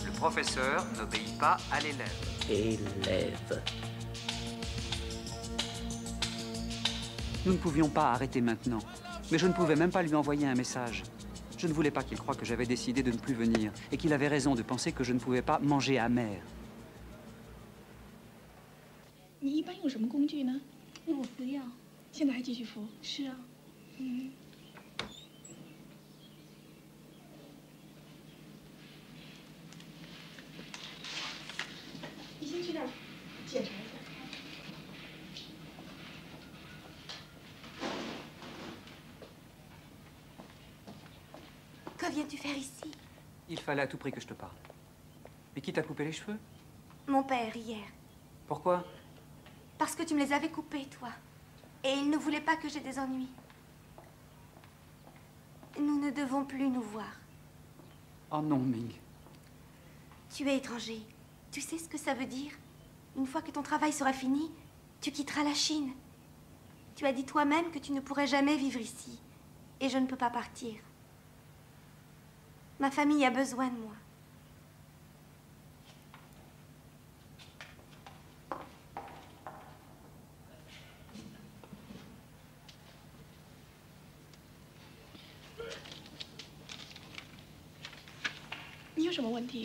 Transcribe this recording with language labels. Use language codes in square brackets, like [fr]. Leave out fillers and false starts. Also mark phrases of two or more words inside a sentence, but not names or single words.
[fr] Le professeur n'obéit pas à l'élève. Élève. Nous ne pouvions pas arrêter maintenant. Mais je ne pouvais même pas lui envoyer un message. Je ne voulais pas qu'il croie que j'avais décidé de ne plus venir et qu'il avait raison de penser que je ne pouvais pas manger amer. [zh] 你一般用什么工具呢？我服药。现在还继续服？是啊。嗯。你先去那儿检查一下。 [fr] Que viens-tu faire ici? Il fallait à tout prix que je te parle. Mais qui t'a coupé les cheveux? Mon père, hier. Pourquoi? Parce que tu me les avais coupés, toi. Et il ne voulait pas que j'aie des ennuis. Nous ne devons plus nous voir. Oh non, Ming. Tu es étranger. Tu sais ce que ça veut dire? Une fois que ton travail sera fini, tu quitteras la Chine. Tu as dit toi-même que tu ne pourrais jamais vivre ici. Et je ne peux pas partir. Ma famille a besoin de moi. [zh] 你有什么问题？